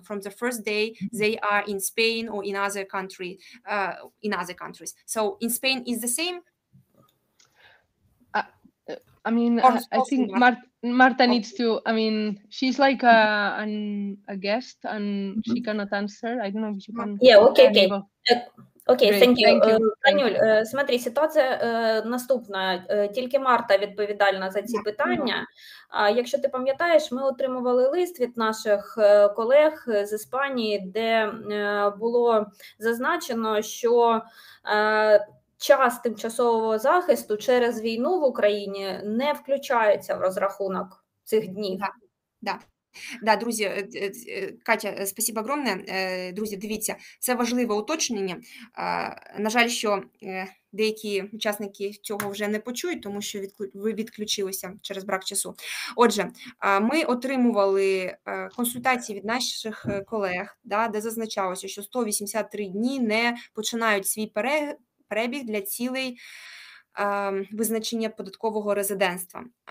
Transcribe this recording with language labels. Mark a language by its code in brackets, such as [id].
[en] From the first day they are in Spain or in other countries. So in Spain is the same. I mean, I think Marta needs to. I mean, she's like a guest, and she cannot answer. I don't know if you can. Yeah. Okay. Окей, Great, thank you. [uk] Танюль, смотри, ситуація наступна. Тільки Марта відповідальна за ці питання. Якщо ти пам'ятаєш, ми отримували лист від наших колег з Іспанії, де було зазначено, що час тимчасового захисту через війну в Україні не включається в розрахунок цих днів. Да, друзі, Катя, спасибо огромне. Друзі, дивіться, це важливе уточнення. На жаль, що деякі учасники цього вже не почують, тому що ви відключилися через брак часу. Отже, ми отримували консультації від наших колег, де зазначалося, що 183 дні не починають свій перебіг для цілей визначення податкового резидентства.